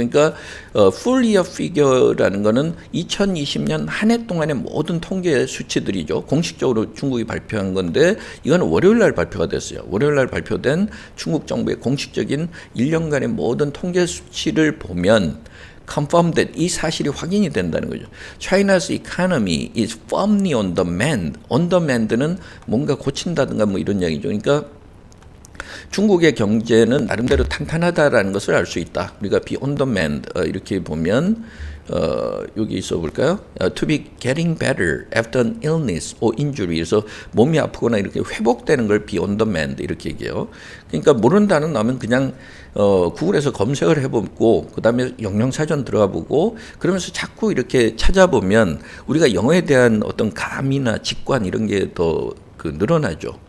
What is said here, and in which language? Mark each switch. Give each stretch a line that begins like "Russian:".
Korean: 그러니까
English: full year figure
Korean: 라는 거는 2020년 한 해 동안의 모든 통계 수치들이죠. 공식적으로 중국이 발표한 건데 이거는 월요일 날 발표가 됐어요. 월요일 날 발표된 중국 정부의 공식적인 1년간의 모든 통계 수치를 보면
English: confirmed that
Korean: 이 사실이 확인이 된다는 거죠.
English: China's economy is firmly on the mend.
Korean: on the mend는 뭔가 고친다든가 뭐 이런 이야기죠. 그러니까 중국의 경제는 나름대로 탄탄하다라는 것을 알 수 있다. 우리가
English: be on the mend
Korean: 이렇게 보면 여기 있어 볼까요?
English: To be getting better after an illness or injury.
Korean: 그래서 몸이 아프거나 이렇게 회복되는 걸
English: be on the mend
Korean: 이렇게 얘기해요. 그러니까 모르는 단어 나오면 그냥 구글에서 검색을 해보고 그 다음에 영영사전 들어가 보고 그러면서 자꾸 이렇게 찾아보면 우리가 영어에 대한 어떤 감이나 직관 이런 게 더 늘어나죠.